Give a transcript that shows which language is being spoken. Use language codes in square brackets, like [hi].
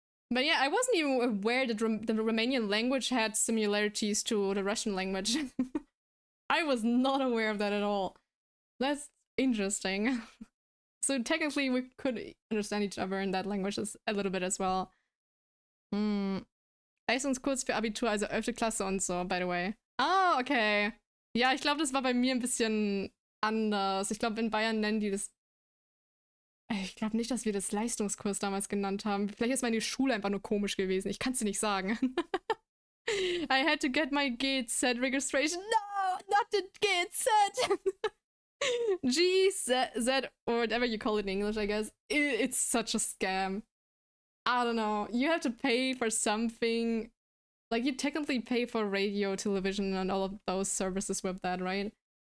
[en] But yeah, I wasn't even aware that the Romanian language had similarities to the Russian language. I was not aware of that at all. That's interesting. So technically we could understand each other in that language a little bit as well. [de] Leistungskurs für Abitur, also 11. Klasse und so, [en] by the way. [de] Ah, okay. Ja, ich glaube, das war bei mir ein bisschen anders. Ich glaube, in Bayern nennen die das... Ich glaube nicht, dass wir das Leistungskurs damals genannt haben. Vielleicht ist meine Schule einfach nur komisch gewesen. Ich kann es dir nicht sagen. [en] I had to get my GZ registration. No, not the GZ. GZ, or whatever you call it in English, I guess. It's such a scam. I don't know. You have to pay for something. Like, you technically pay for radio, television, and all of those services with that, right?